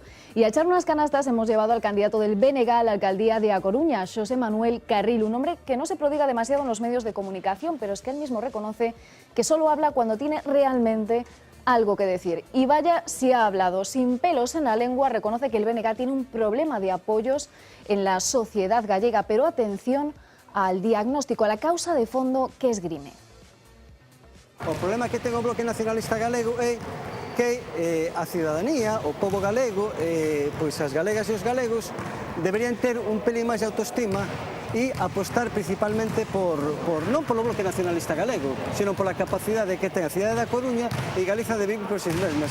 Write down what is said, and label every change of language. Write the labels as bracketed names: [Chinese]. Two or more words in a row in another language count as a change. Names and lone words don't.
[Spanish] Y a echar unas canastas hemos llevado al candidato del BNG a la alcaldía de A Coruña, Xosé Manuel Carril, un hombre que no se prodiga demasiado en los medios de comunicación, pero es que él mismo reconoce que solo habla cuando tiene realmente algo que decir. Y vaya si ha hablado, sin pelos en la lengua, reconoce que el BNG tiene un problema de apoyos en la sociedad gallega, pero atención al diagnóstico, a la causa de fondo que esgrime. [Galician] O problema que ten o Bloque Nacionalista Galego é que a ciudadanía, o pobo galego, pois as galegas e os galegos deberían ter un pelín máis de autoestima e apostar principalmente non polo Bloque Nacionalista Galego, sino pola capacidade que ten a cidade da Coruña e Galiza de vivir por si mesmas.